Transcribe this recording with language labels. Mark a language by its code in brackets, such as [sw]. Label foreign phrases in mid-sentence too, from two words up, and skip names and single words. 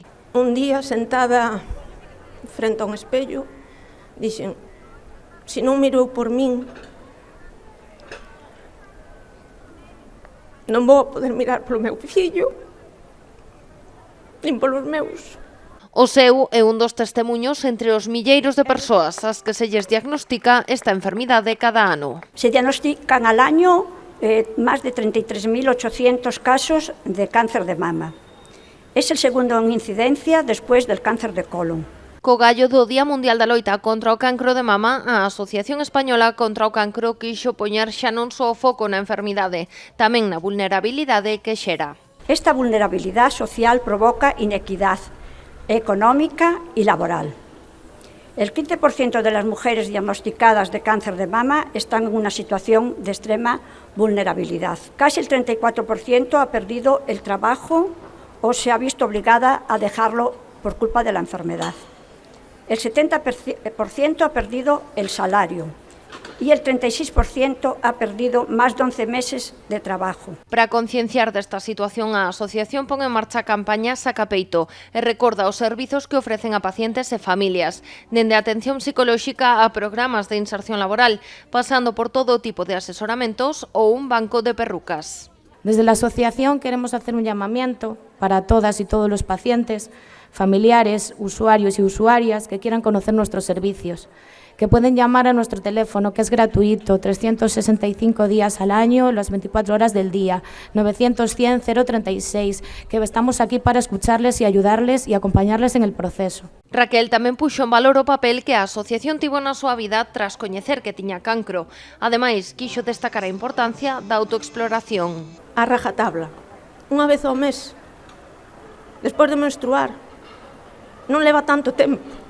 [gl] Un día, sentada frente a un espello, dixen, se non mirou por min, non vou poder mirar polo meu fillo, nin polos meus. O seu é un dos testemuños entre os milleiros de persoas ás que se lles diagnostica esta enfermidade cada ano. [es] Se diagnostican al año más de 33.800 casos de cáncer de mama. Es el segundo en incidencia después del cáncer de colon. [gl] Co gallo do Día Mundial da Loita contra o Cancro de Mama, a Asociación Española contra o Cancro quixo poñer xa non só o foco na enfermidade, tamén na vulnerabilidade que xera. [es] Esta vulnerabilidad social provoca inequidad económica y laboral. El 15% de las mujeres diagnosticadas de cáncer de mama están en una situación de extrema vulnerabilidad. Casi el 34% ha perdido el trabajo o se ha visto obligada a dejarlo por culpa de la enfermedad. El 70% ha perdido el salario y el 36% ha perdido más de 11 meses de trabajo. [gl] Para concienciar desta situación, a asociación pon en marcha a campaña Saca Peito e recorda os servizos que ofrecen a pacientes e familias, dende a atención psicolóxica a programas de inserción laboral, pasando por todo tipo de asesoramentos ou un banco de perrucas. [es] Desde la asociación queremos hacer un llamamiento para todas y todos los pacientes, familiares, usuarios y usuarias que quieran conocer nuestros servicios, que pueden llamar a nuestro teléfono, que es gratuito, 365 días al año, las 24 horas del día, 900-100-036, que estamos aquí para escucharles y ayudarles y acompañarles en el proceso. [gl] Raquel tamén puxo en valor o papel que a asociación tivo na súa vida tras coñecer que tiña cancro. Ademais, quixo destacar a importancia da autoexploración. A rajatabla, unha vez ao mes, despois de menstruar, non leva tanto tempo.